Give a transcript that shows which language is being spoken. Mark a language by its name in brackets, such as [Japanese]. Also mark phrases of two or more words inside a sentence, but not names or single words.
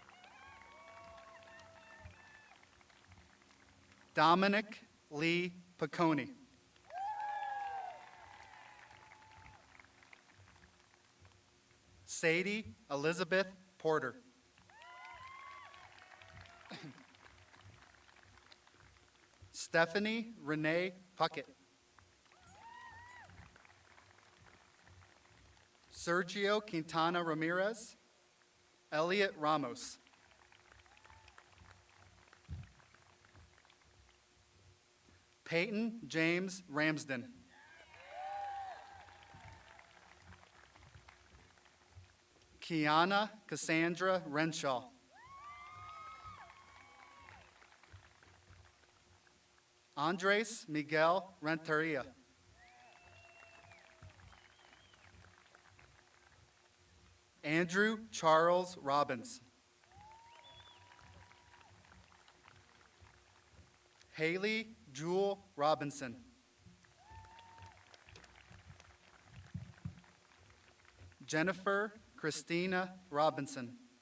[English] Dominic Lee Piccone. Sadie Elizabeth Porter. Stephanie Renee Puckett. Sergio Quintana Ramirez. Elliot Ramos. Peyton James Ramsden. Kiana Cassandra Renshaw. Andres Miguel Renteria. Andrew Charles Robbins. Haley Jewel Robinson. Jennifer Christina Robinson.